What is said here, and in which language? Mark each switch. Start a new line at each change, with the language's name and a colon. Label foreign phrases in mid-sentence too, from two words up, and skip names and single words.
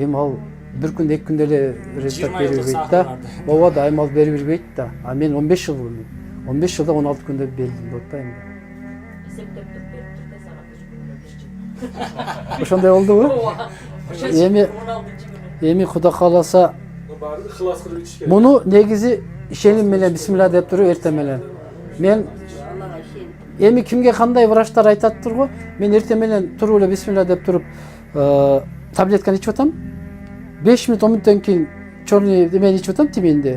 Kyrgyz: Эми ал бир күндө 2 күндө эле результат берип бербейт да. Ооба да, айым алып берип бербейт да. Мен 15 жыл болду. 15 жылда 16 күндө бердим деп атпаймынбы? Эсептеп берип турса сага. Ошондой болдубу? Эми Кудай кааласа
Uzbek: Ixlos qilib ichish kerak.
Kyrgyz: муну негизи ишеним менен бисмилла деп туруп эртең менен. Мен эми кимге кандай врачтар айтаттыр го, мен эртең менен туруп эле бисмилла деп туруп таблетканы ичип атам. 5 минут 10 мүнөттөн кийин чорный эмени ичип атам тиминди.